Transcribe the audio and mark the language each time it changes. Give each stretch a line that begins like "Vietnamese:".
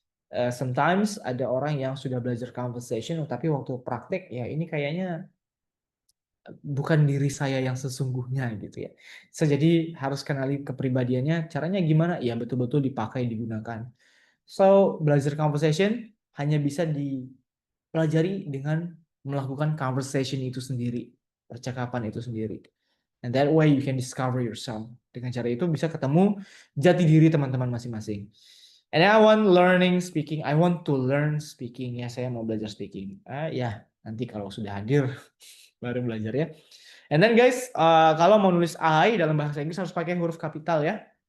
Indonesian: Sometimes ada orang yang sudah belajar conversation, tapi waktu praktek ya ini kayaknya bukan diri saya yang sesungguhnya gitu ya. Jadi harus kenali kepribadiannya, caranya gimana? Ya betul-betul dipakai, digunakan. So, belajar conversation hanya bisa dipelajari dengan melakukan conversation itu sendiri, percakapan itu sendiri.
English: And that way you can discover yourself.
Indonesian: Dengan cara itu bisa ketemu jati diri teman-teman masing-masing.
English: And I want learning speaking. I want to learn speaking.
Indonesian: Ya, saya mau belajar speaking. Ya, nanti kalau sudah hadir baru belajar ya.
English: And then guys,
Indonesian: kalau mau nulis I dalam bahasa Inggris harus pakai huruf kapital ya.